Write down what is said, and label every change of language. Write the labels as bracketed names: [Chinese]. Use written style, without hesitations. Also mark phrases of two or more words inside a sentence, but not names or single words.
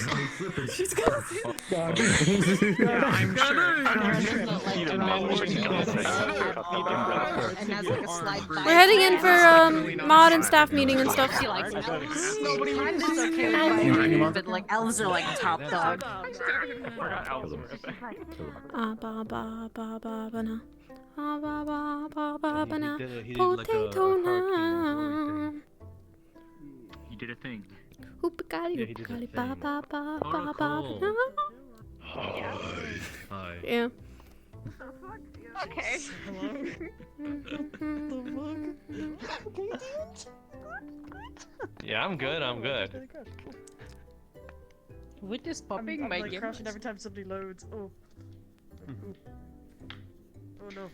[English] She's gonna say that. I'm We're heading in for mod and staff meeting and stuff. But like elves are like top dog. Ba ba ba ba ba na. Ba ba ba ba ba ba na. He did Potato na. You did a thing. Hoopakali Yeah, he did a hoopakali thing. ba ba ba ba ba Protocol. na. Hi. Yeah. Okay. Yeah, I'm good. I'm good. Witness I'm popping my like game. crashing every time somebody loads. Oh. Oh no.